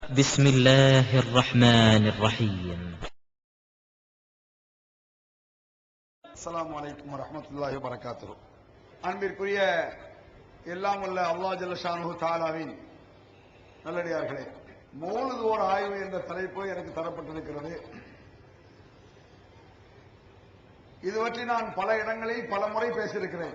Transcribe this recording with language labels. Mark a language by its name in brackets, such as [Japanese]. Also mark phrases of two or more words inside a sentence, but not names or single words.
[Arabic] بسم الله الرحمن الرحيم. السلام عليكم ورحمة الله وبركاته. [Tamil] அன்பிற்குரிய எல்லாம் வல்ல அல்லாஹ் [Arabic] جل شأنه [Tamil] தஆலாவின் நல்லடியார்களே, மௌலித் ஓர் ஆய்வு என்ற தலைப்பு எனக்கு தரப்பட்டிருக்கிறது. இது பற்றி நான் பல இடங்களில் பல முறை பேசியிருக்கிறேன்.